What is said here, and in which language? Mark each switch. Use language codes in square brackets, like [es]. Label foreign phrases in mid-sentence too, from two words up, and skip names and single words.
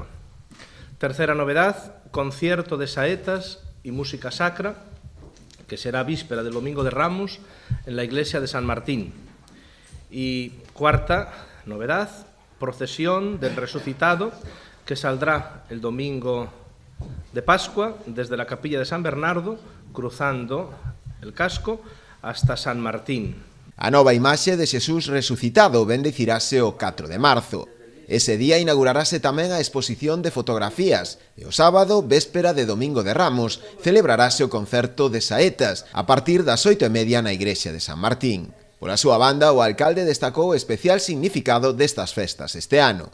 [es] Tercera novedad, concierto de saetas y música sacra, que será víspera del Domingo de Ramos en la iglesia de San Martín. Y cuarta novedad, procesión del resucitado, que saldrá el domingo de Pascua desde la capilla de San Bernardo, cruzando el casco hasta San Martín. [gl] A nova imaxe de Xesús resucitado bendecirase o 4 de marzo. Ese día inaugurarase tamén a exposición de fotografías e o sábado, véspera de Domingo de Ramos, celebrarase o concerto de saetas a partir das 8:30 na igrexa de San Martín. Pola súa banda, o alcalde destacou o especial significado destas festas este ano.